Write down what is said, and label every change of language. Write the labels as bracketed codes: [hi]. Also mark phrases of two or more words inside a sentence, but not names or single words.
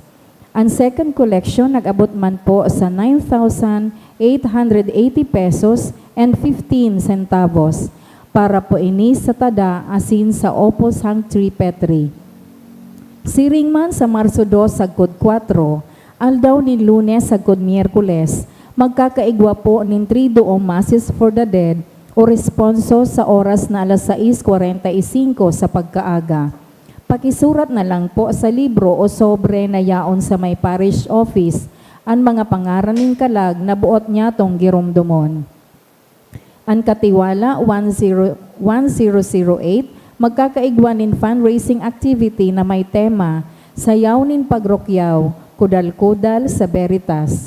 [bik] Ang [en] second collection, [bik] nag-abot man po sa 9,880 pesos and 15 centavos para po ini sa tada asin sa Opus Sancti Petri. Siring man sa Marso 2 sagkod 4, aldaw ni Lunes sagkod Miyerkules, magkakaigwa po nin 3 [en] masses for the dead [bik] o responso sa oras na alas 6:45 sa pagkaaga. Pakisurat na lang po sa libro o sobre na yaon sa may parish office ang mga pangaraning kalag na buot niya tong girumdumon. Ang Katiwala 1008, magkakaigwanin [en] fundraising activity [bik] na may tema Sayaw nin Pagrokyaw, Kudal-Kudal sa Veritas.